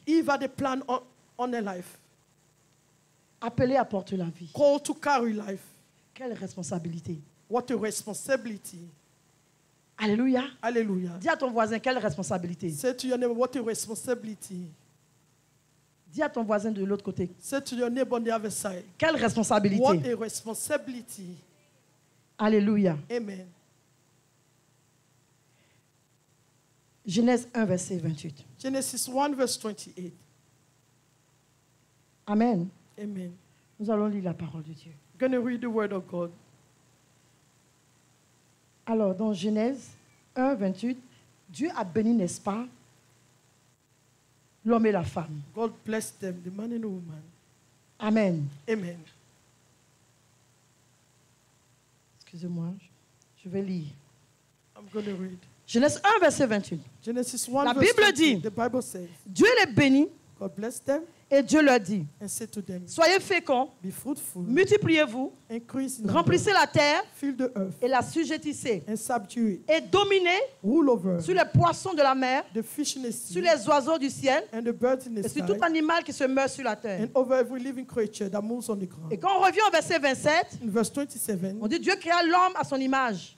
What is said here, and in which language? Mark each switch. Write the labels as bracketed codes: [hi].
[en] Eve had a plan on her life. [fr] Appelée à porter la vie. [en] Called to carry life. [fr] Quelle responsabilité. [en] What a responsibility. [fr] Alléluia. Alléluia. Dis à ton voisin, quelle responsabilité. [en] Say to your neighbor, what a responsibility. [fr] Dis à ton voisin de l'autre côté. [en] Say to your neighbor on the other side. [fr] Quelle responsabilité. [en] What a responsibility. [fr] Alléluia. Amen. Genèse 1, verset 28. [en] Genesis 1, verse 28. Amen. Amen. [fr] Nous allons lire la parole de Dieu. [en] We're going to read the word of God. [fr] Alors, dans Genèse 1, 28, Dieu a béni, n'est-ce pas, L'homme et la femme. [en] God blessed them, the man and the woman. Amen. Amen. [fr] Excusez-moi, je vais lire. [en] I'm going to read. [fr] Genèse 1, verset 28. [en] Genesis 1, [fr] La Bible dit, [en] the Bible says, [fr] Dieu les bénit. [en] God blessed them. [fr] Et Dieu leur dit, [en] and said to them, [fr] soyez féconds, [en] be fruitful, [fr] multipliez-vous, [en] increase in [fr] remplissez la terre, [en] fill the earth, [fr] et la sujettissez, [en] and subdue it, [fr] et dominez [en] rule over [fr] sur les poissons de la mer, [en] the fish in the sea, [fr] sur les oiseaux du ciel, [en] and the birds in the [fr] et sur [en] sky, [fr] tout animal qui se meurt sur la terre. [en] and over every living creature that moves on the ground. [fr] Et quand on revient au verset 27, [en] In verse 27, [fr] on dit Dieu créa l'homme à son image.